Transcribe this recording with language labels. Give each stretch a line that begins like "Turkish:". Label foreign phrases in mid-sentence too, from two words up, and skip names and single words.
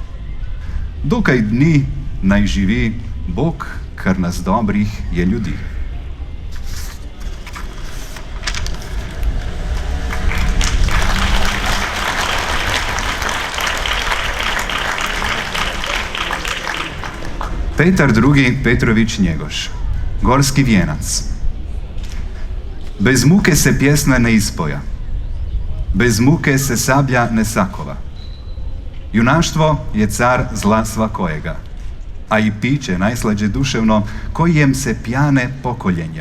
Slovenian: Dokaj dni naj živi Bog, kar nas dobrih je ljudi. Petar II. Petrovič Njegoš, Gorski vijenac.
Serbian: Bez muke se pjesma ne ispoja. Bez muke se sablja ne sakova. Junaštvo je car zla svakojega, a i piće najslađe duševno, kojem se pjane pokoljenja.